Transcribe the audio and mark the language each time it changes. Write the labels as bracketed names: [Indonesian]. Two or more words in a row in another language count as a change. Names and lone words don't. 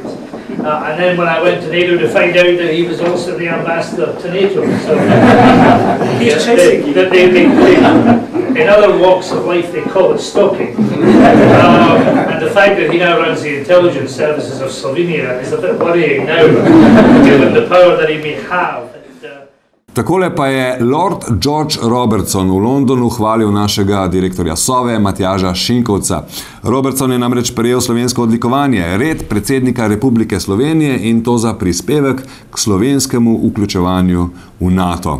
[English] And then when I went to NATO to find out that he was also the Ambassador to NATO. So, in other walks of life they call it stalking. And the fact that he now runs the intelligence services of Slovenia is a bit worrying now, given the power that he may have. [Slovenian] Takole pa je Lord George Robertson v Londonu hvalil našega direktorja Sove, Matjaža Šinkovca. Robertson je namreč prejel slovensko odlikovanje, red predsednika Republike Slovenije, in to za prispevek k slovenskemu vključevanju v NATO.